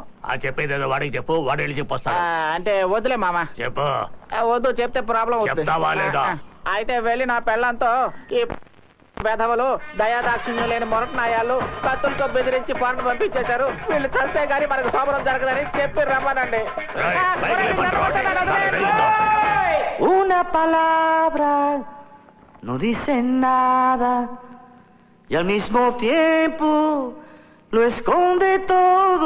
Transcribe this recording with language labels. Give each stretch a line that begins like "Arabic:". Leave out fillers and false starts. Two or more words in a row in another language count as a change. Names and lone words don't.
Telugu: చెప్పేదేదో వాడికి చెప్పు, వాడు వెళ్ళి చెప్పొస్తాను. అంటే వద్దులే మామ. చెప్పు. వద్దు, చెప్తే ప్రాబ్లం అవుతుంది. అయితే వెళ్ళి నా పెళ్ళంతో ఈ వెధవలు దయాదాక్షిణ్యం లేని మొరటనాయాలు కత్తులతో బెదిరించి పనులు పంపించేశారు, వీళ్ళు చస్తే గానీ మనకు శోభనం జరగదని చెప్పి రమ్మనండి.
Spanish: Una palabra no dice nada y al mismo tiempo lo esconde todo.